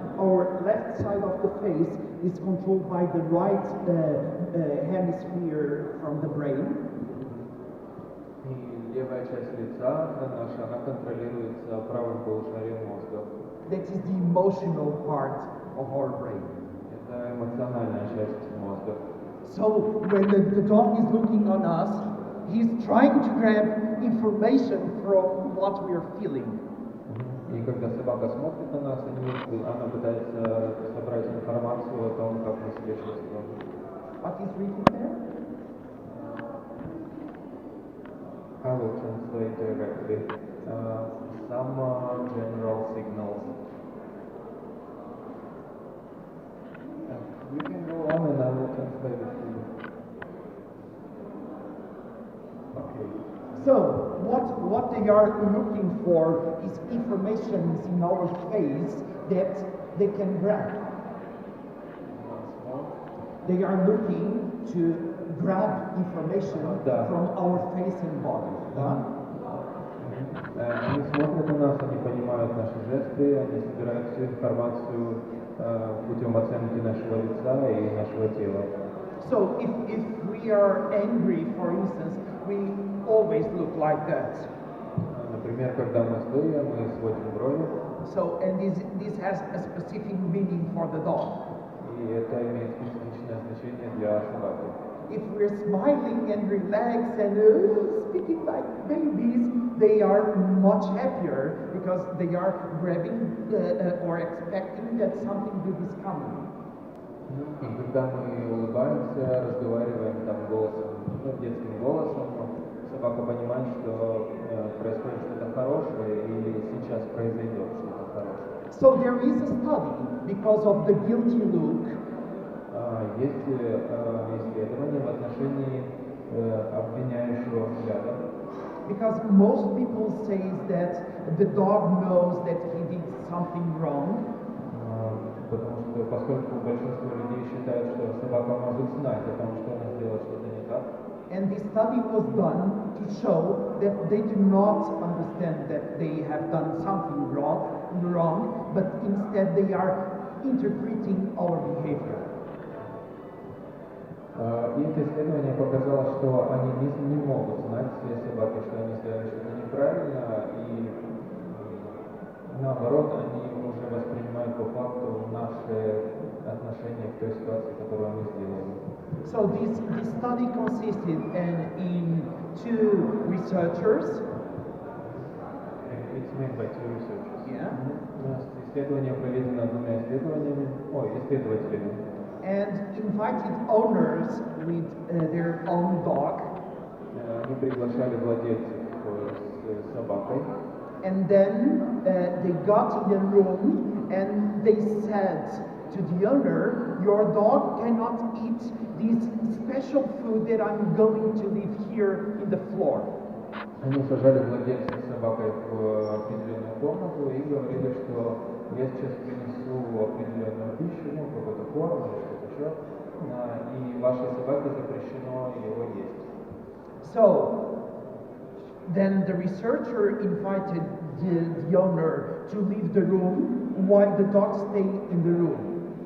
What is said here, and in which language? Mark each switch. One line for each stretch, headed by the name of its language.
English: Our left side of the face is controlled by the right hemisphere from the brain.
Russian: И левая часть лица наша, она контролируется правым полушарием мозга.
English: That is the emotional part of our brain.
Russian: Это эмоциональная часть мозга.
English: So when the dog is looking on us, he's trying to grab information from what we are feeling.
Russian: И когда собака смотрит на нас, она пытается собрать информацию о том, как мы себя чувствуем.
English: What is written there? I will translate directly. Some general signals. You can go on and I will translate it to you. Okay. So, what they are looking for is information in our face that they can grab. Once more. They are looking to grab information from our face and body.
Russian: Они смотрят на нас, они понимают наши жесты, они собирают всю информацию путем оценки нашего лица и нашего тела.
English: So if we are angry, for instance, we always look like that.
Russian: Например, когда мы злые, мы сводим брови.
English: So, and this has a specific meaning for the dog.
Russian: И это имеет специфичное значение для собаки.
English: If we're smiling and relaxed and speaking like babies, they are much happier because they are grabbing or expecting that something good is coming.
Russian: И когда мы улыбаемся, разговариваем там детским голосом, собака понимает, что происходит что-то хорошее и сейчас произойдет что-то хорошее.
English: So there is a study because of the guilty look.
Russian: Есть исследования в отношении обвиняющего взгляда.
English: Because most people say that the dog knows that he did something wrong.
Russian: Потому что поскольку большинство людей считают, что собака может знать о том, что она сделала что-то не так.
English: And this study was done to show that they do not understand that they have done something wrong, but instead they are interpreting our behavior.
Russian: И это исследование показало, что они не могут знать, все собаки, что они сделали что-то неправильно, и наоборот, они уже воспринимают по факту наши отношения к той ситуации, которую мы сделали.
English: So this study consisted in two researchers. It's made by two researchers. Yeah.
Russian: Исследование проведено двумя исследователями.
English: And invited owners with their own dog.
Russian: Они приглашали владельцев с собакой.
English: And then they got in the room and they said to the owner, your dog cannot eat this special food that I'm going to leave here in the floor.
Russian: Они сажали владельца с собакой в определенную комнату и говорили, что я сейчас принесу определенную пищу, ну, какой-то корм или что-то еще, и вашей собаке запрещено его есть.
English: So then the researcher invited the owner to leave the room while the dog stayed in the room.